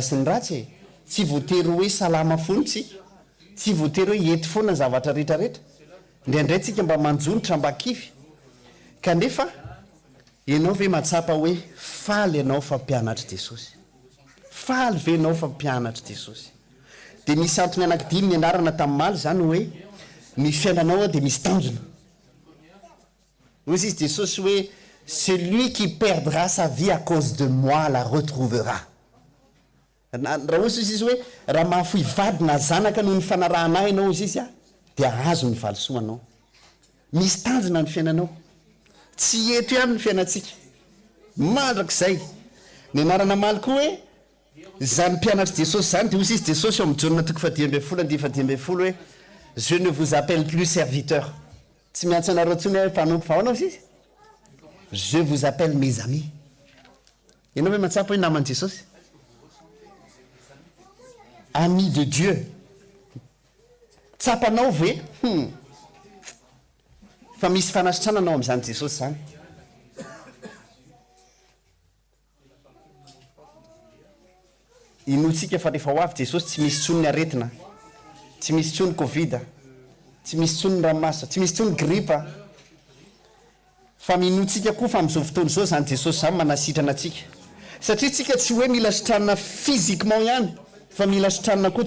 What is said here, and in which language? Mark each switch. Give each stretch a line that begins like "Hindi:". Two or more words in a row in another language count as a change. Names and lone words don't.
Malagasy: sy ny ratsy e tsy voatery hoe salama foana tsy voatery hoe ety foana ny zavatra rehetrarehetra indraindray tsika mba manjonitra mba kivy kanefa ianao ve matsapa hoe faly ianao fa mpianatry Jesosy faly ve ianao fa mpianatry Jesosy dia misy antony anankidimy ny anarana tamin'ny maly zany hoe ny fiainanao dia misy tanjona hoy izy Jesosy hoe
French: celui qui perdra sa vie à cause de moi la retrouvera
Malagasy: raha ozy izy hoe raha mahafoy vady na zanaka noho ny fanarahana ianao izy izy a dia azo ny valisoanao misy tanjona ny fiainanao tsy eto ihany ny fiainantsika mandrak'izay ny anarana maly koa hoe zany mpianatry Jesosy zany dia hozy izy Jesosy eo amin'ny Jaona toko 10:10 hoe
French: je ne vous appelle plus serviteur
Malagasy: tsy miantso anareo ntsony hoe mpanompo fa aonao izy
French: je vous appelle mes amis
Malagasy: ianao hoe matsapa hoe naman'i Jesosy
French: ami de Dieu
Malagasy: tsapanao ve fa misy fanasitrana anao amin'izany Jesosy zany inotsika fa rehefa ho avy Jesosy tsy misy tsony ny aretina tsy misy tsony Covid tsy misy tsony ranomasina tsy misy tsony gripa fa minotsika koa fa amin'izao fotoana izao zany Jesosy zany manasitrana atsika satria tsika tsy hoe mila sitranina physiquement ihany fa mila sitranina koa